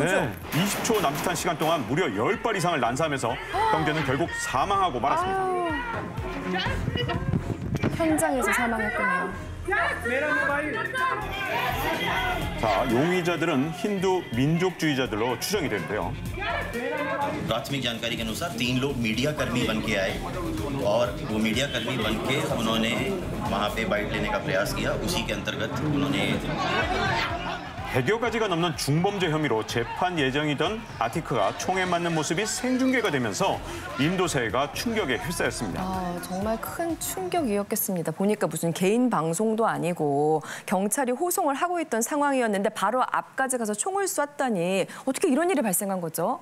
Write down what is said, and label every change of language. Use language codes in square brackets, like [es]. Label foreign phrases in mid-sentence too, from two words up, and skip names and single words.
[ko] 네, 20초 남짓한 시간 동안 무려 10발 이상을 난사하면서 형제는 결국 사망하고 말았습니다. 현장에서 사망했군요. 자, 용의자들은 힌두 민족주의자들로 추정이 되는데요. [hi] प्राथमिक जानकारी के अनुसार 3 लोग मीडिया कर्मी बन के आए और वो मीडिया कर्मी बन के उन्होंने वहाँ पे बाइट लेने का प्रयास किया उसी के अंतर्गत उन्होंने [ko] 100여 가지가 넘는 중범죄 혐의로 재판 예정이던 아티크가 총에 맞는 모습이 생중계가 되면서 인도 사회가 충격에 휩싸였습니다. 정말 큰 충격이었겠습니다. 보니까 무슨 개인 방송도 아니고 경찰이 호송을 하고 있던 상황이었는데 바로 앞까지 가서 총을 쐈다니 어떻게 이런 일이 발생한 거죠?